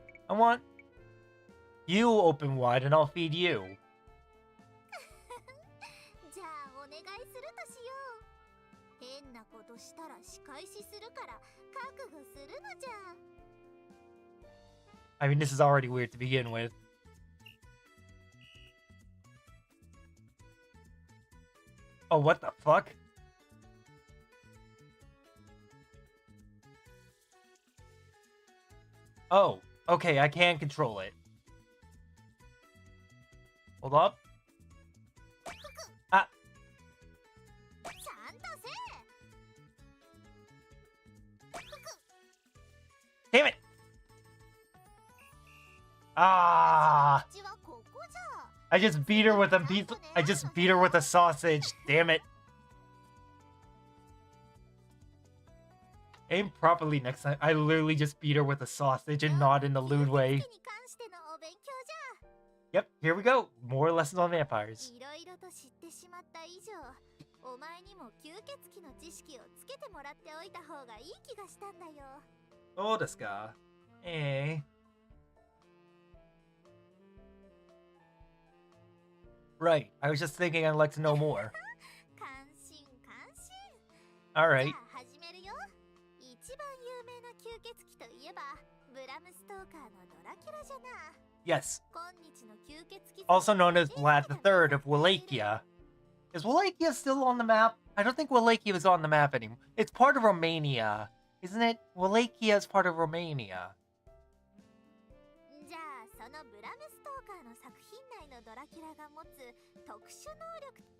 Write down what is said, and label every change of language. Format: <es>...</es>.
<en>I want you open wide and I'll feed you.</en> <ja>じゃあお願いするとしよう。変なことしたら仕返しするから覚悟するのじゃ。</ja> <en>I mean, this is already weird to begin with. Oh, what the fuck? Oh, okay, I can control it. Hold up. Ah,</en> <ja>ちゃんとせえ。</ja> <en>damn it! Ah!</en> <ja>うちはここじゃ。</ja> <en>I just beat her with a I just beat her with a sausage. Damn it. Aim properly next time. I literally just beat her with a sausage and not in the lewd way.</en> <ja>に関してのお勉強じゃ。</ja> <en>Yep, here we go. More lessons on vampires.</en> <ja>いろいろと知ってしまった以上、お前にも吸血鬼の知識をつけてもらっておいた方がいい気がしたんだよ。そうですか。</ja> <en>Right. I was just thinking I'd like to know more.</en> <ja>関心関心。</ja> <en>Alright.</en> <ja>じゃあ始めるよ。一番有名な吸血鬼といえばブラムストーカーのドラキュラじゃな。</ja> <en>Yes.</en> <ja>今日の吸血鬼</ja> <en>Also known as Vlad III of Wallachia. Is Wallachia still on the map? I don't think Wallachia is on the map anymore. It's part of Romania, isn't it? Wallachia is part of Romania.</en> <ja>じゃあそのブラムストーカーの作品内のドラキュラが持つ特殊能力。</ja>